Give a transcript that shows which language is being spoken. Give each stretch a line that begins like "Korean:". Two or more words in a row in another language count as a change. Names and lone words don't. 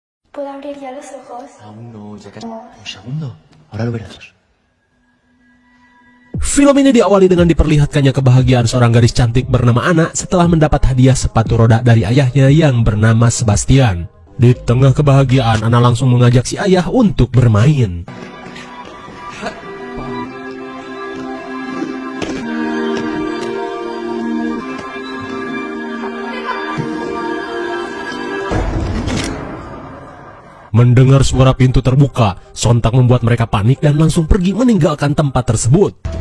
Spanish: ¿Puedo abrir ya los ojos? Aún no, ya casi. Un segundo. Ahora lo verás.
Indonesian: Film ini diawali dengan diperlihatkannya kebahagiaan seorang gadis cantik bernama Anna setelah mendapat hadiah sepatu roda dari ayahnya yang bernama Sebastian. Di tengah kebahagiaan, Anna langsung mengajak si ayah untuk bermain. Mendengar suara pintu terbuka, sontak membuat mereka panik dan langsung pergi meninggalkan tempat tersebut.